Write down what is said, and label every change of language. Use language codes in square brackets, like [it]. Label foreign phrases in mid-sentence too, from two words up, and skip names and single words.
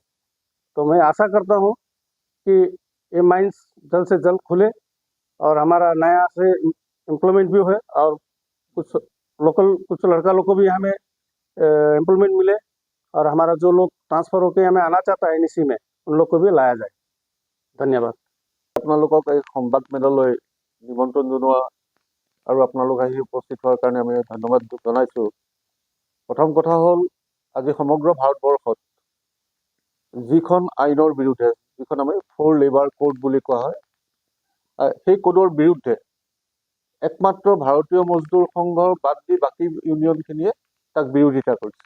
[hi] तो मैं आशा करता हूँ कि ये माइंस जल्द से जल्द खुले और हमारा नया से एम्प्लॉयमेंट भी हो और कुछ लोकल कुछ लड़का लोग को भी यहाँ में एम्प्लॉयमेंट मिले और हमारा जो लोग ट्रांसफ़र होकर यहाँ में आना चाहता है एनईसी में उन लोग को भी लाया जाए। धन्यवाद। [as] আপোনালোকক এই সংবাদ মেললৈ নিমন্ত্ৰণ জনোৱা আৰু আপোনালোক আহি উপস্থিত হোৱাৰ কাৰণে আমি ধন্যবাদ জনাইছোঁ। প্ৰথম কথা হ'ল, আজি সমগ্ৰ ভাৰতবৰ্ষত যিখন আইনৰ বিৰুদ্ধে, যিখন আমি 4 [en] labour code [as] বুলি কোৱা হয়, সেই কোডৰ বিৰুদ্ধে একমাত্ৰ ভাৰতীয় মজদুৰ সংঘৰ বাদ দি বাকী ইউনিয়নখিনিয়ে তাক বিৰোধিতা কৰিছে।